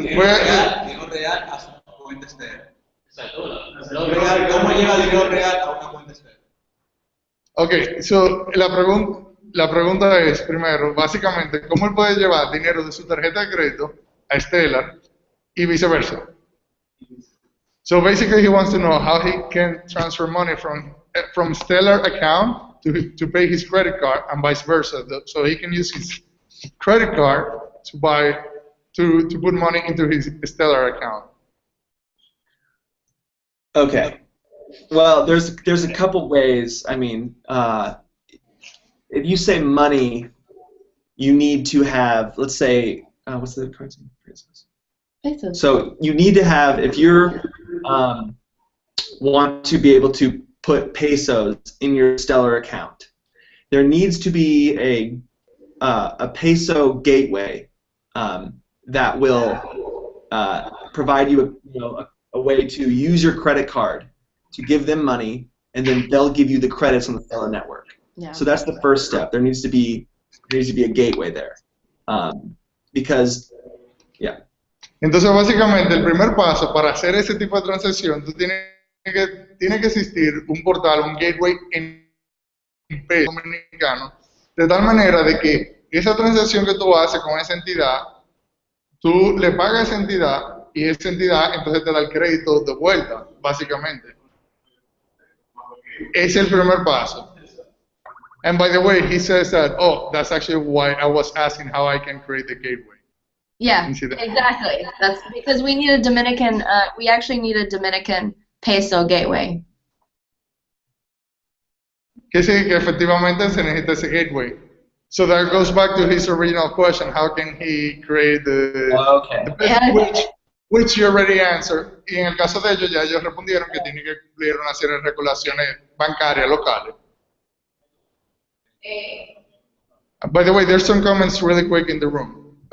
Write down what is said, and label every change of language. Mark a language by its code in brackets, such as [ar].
[es] Dinero real a su cuenta externa. ¿Cómo llega dinero real a una cuenta externa? Ok, so la pregunta es, primero, básicamente, ¿cómo él puede llevar dinero de su tarjeta de crédito a Stellar y viceversa? [en] So basically, he wants to know how he can transfer money from Stellar account to pay his credit card and vice versa. So he can use his credit card to put money into his Stellar account. Okay. Well, there's a couple ways. I mean, if you say money, you need to have, let's say, what's the currency? Pesos. So you need to have, if you're want to be able to put pesos in your Stellar account, there needs to be a peso gateway that will provide you a way to use your credit card to give them money, and then they'll give you the credits on the Stellar network. Yeah. So that's the first step. There needs to be a gateway there, because, yeah. [es] Entonces, básicamente, el primer paso para hacer ese tipo de transacción, tiene que existir un portal, un gateway en peso dominicano, de tal manera de que esa transacción que tú haces con esa entidad, tú le pagas a esa entidad y esa entidad entonces te da el crédito de vuelta, básicamente. Es el primer paso. [en] And by the way, he says that, oh, that's actually why I was asking how I can create the gateway. Yeah, You see that? exactly. That's because we need a Dominican. We actually need a Dominican peso gateway. [es] Que sí, que efectivamente se necesita ese gateway. [en] So that goes back to his original question: how can he create the peso, which you already answered. [es] Y en el caso de ellos, ya ellos respondieron que tienen que cumplir una serie de regulaciones bancarias locales. [en] By the way, there's some comments really quick in the room.